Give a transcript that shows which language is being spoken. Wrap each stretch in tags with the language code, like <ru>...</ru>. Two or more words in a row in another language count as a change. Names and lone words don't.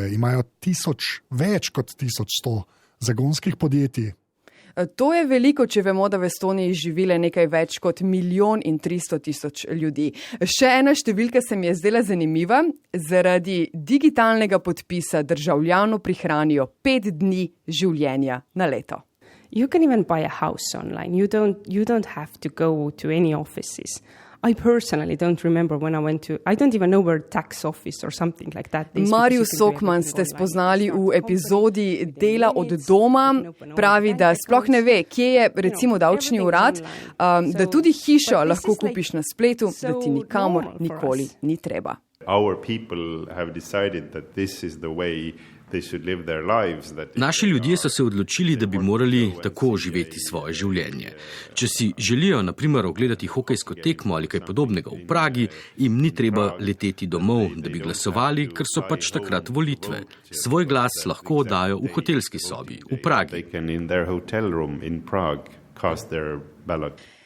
<sl>Imajo več kot 1100 zagonskih podjetij. To je veliko, če vemo, da v Estoniji živile nekaj več kot 1.300.000 ljudi. Še ena številka se mi je zdela zanimiva. Zaradi digitalnega podpisa državljanu prihranijo 5 dni življenja na leto.</sl> <en>You can even buy a house online. You don't have to go to any offices. I personally don't remember when I went to, I don't even know where tax office or something like that.</en> <sl>Marius Sokman ste spoznali v epizodi Dela od doma. Pravi, da sploh ne ve, kje je recimo davčni urad, da tudi hišo lahko kupiš na spletu, da ti nikamor nikoli ni treba.</sl> <en>Our people have decided that this is the way</en> <sl>Naši ljudje so se odločili, da bi morali tako živeti svoje življenje. Če si želijo, na primer, ogledati hokejsko tekmo ali kaj podobnega v Pragi, jim ni treba leteti domov, da bi glasovali, ker so pač takrat volitve. Svoj glas lahko oddajo v hotelski sobi v Pragi.</sl>